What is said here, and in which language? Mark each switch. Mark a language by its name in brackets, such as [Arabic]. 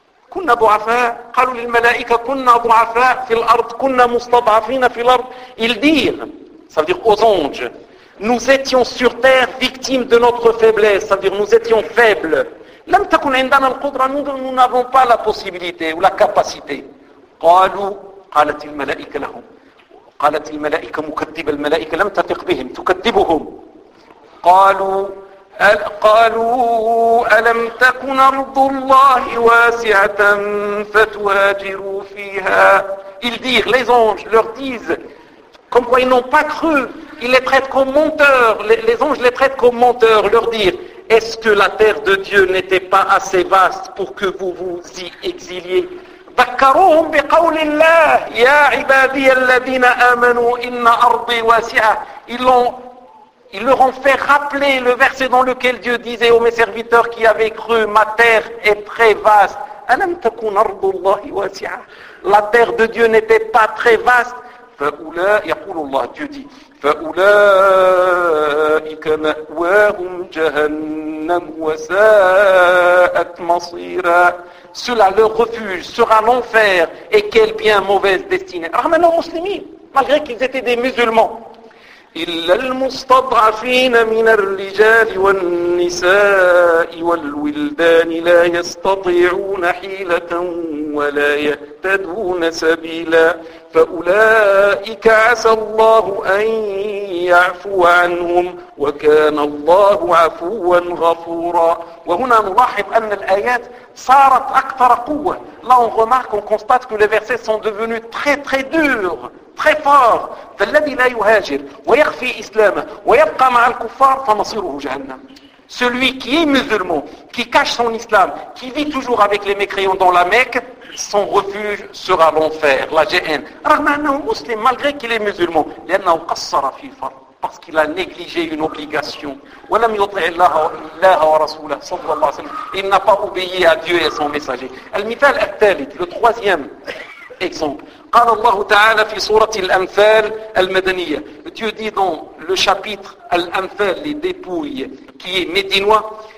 [Arabic] كنا ضعفاء, قالوا للملائكة كنا ضعفاء في الأرض, كنا مستضعفين في الأرض. [French] Ils dirent, ça veut dire aux anges, nous étions sur terre victimes de notre faiblesse, c'est-à-dire nous étions faibles. [Arabic] لم تكن عندنا القدرة, [French] nous n'avons pas la possibilité ou la capacité. [Arabic] قالوا, قالت الملائكة لهم, قالت الملائكة مكذب الملائكة لم تثق بهم, تكذبهم. قالوا, قالوا ألم تكن أرض الله واسعة فتهاجروا فيها. [French] Ils disent, les anges leur disent, comme quoi ils n'ont pas cru. Ils les traitent comme menteurs, les anges les traitent comme menteurs, leur dire, est-ce que la terre de Dieu n'était pas assez vaste pour que vous vous y exiliez? [Arabic] ذكروهم بقول الله يا عبادي الذين آمنوا إن أرضي واسعة. [French] Ils leur ont fait rappeler le verset dans lequel Dieu disait aux mes serviteurs qui avaient cru, ma terre est très vaste. [Arabic] ألم تكن أرض الله واسعة. [French] La terre de Dieu n'était pas très vaste. [Arabic] يقول الله [French] Dieu dit [Arabic] فأولئك مأواهم جهنم وساءت مصيرا. [French] Cela leur refuge sera l'enfer et quelle bien mauvaise destinée. Alors maintenant muslimin, malgré qu'ils étaient des musulmans. [Arabic] إلا المستضعفين من الرجال والنساء والولدان لا يستطيعون حيلة ولا يهتدون سبيلا فأولئك عسى الله أن يعفو عنهم وكان الله عفوا غفورا. وهنا نلاحظ أن الآيات صارت أكثر قوة. [French] Là on remarque, on constate que les versets sont devenus très très durs. Très fort. [Arabic] فالذي لا يهاجر ويخفي إسلامه ويبقى مع الكفار فمصيره جهنم. [French] Celui qui est musulman, qui cache son islam, qui vit toujours avec les mécréants dans la Mecque, son refuge sera l'enfer, la jahannam. [Arabic] رغم أنه مسلم [French] malgré qu'il est musulman, [Arabic] لأنه قصر في الفرض. [French] Parce qu'il a négligé une obligation. [Arabic] وَلَمْ يُطِعِ اللَّهَ وَرَسُولَهُ صَلَّى اللَّهُ عَلَيْهِ وَسَلَّمَ. [French] Il n'a pas obéi à Dieu et à son messager. [Arabic] المثال الثالث, [French] le troisième. [Arabic] قال الله تعالى في سورة الأنفال المدنية. [French] Dieu dit dans le chapitre الأنفال, les dépouilles, qui est médinois.